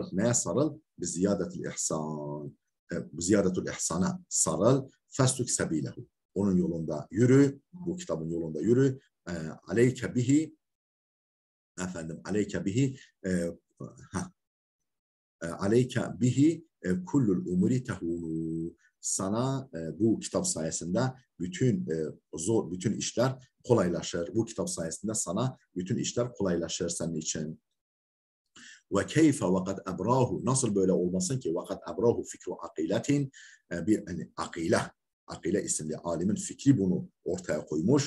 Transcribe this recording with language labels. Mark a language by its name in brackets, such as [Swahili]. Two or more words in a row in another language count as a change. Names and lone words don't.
[Turkish] Neye sarıl? [Arabic] بزيادة الإحسان. بزيادة الإحسان [Turkish] sarıl. [Arabic] فاسلك سبيله. [Turkish] Onun yolunda yürü. Bu kitabın yolunda yürü. [Arabic] عليك به efendim عليك به عليك به كل الأمور تهون. [Turkish] Sana bu kitap sayesinde bütün işler kolaylaşır. Bu kitap sayesinde sana bütün işler kolaylaşır senin için. [Arabic] وكيف وقد أبراه [Turkish] nasıl böyle olmasın ki [Arabic] وقد أبراه فكر عقيلة [Turkish] bir hani akile isimli alimin fikri bunu ortaya koymuş.